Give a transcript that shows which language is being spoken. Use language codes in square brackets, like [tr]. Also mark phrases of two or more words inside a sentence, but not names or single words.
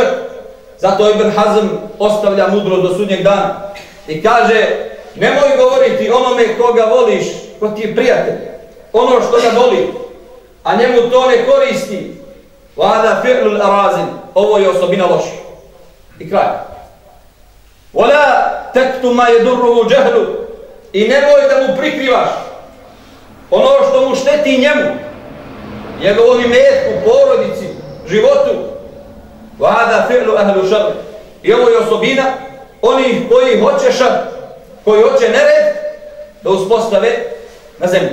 [bs] Zato Ibn Hazm ostavlja mudrost do sudnjeg dana i kaže: nemoj govoriti onome koga voliš, ko ti je prijatelj, ono što ga voli, a njemu to ne koristi. [ar] وهذا فعل الأراذل, [bs] ovo je osobina loši. I kraj. [ar] ولا تكتم ما يضره جهله, [bs] i nemoj da mu prikrivaš ono što mu šteti njemu, njegovom imetku, porodici, životu. [ar] وهذا فعل أهل الشر, [bs] i ovo je osobina onih koji hoće šar, koji hoće nered da uspostave na zemlji.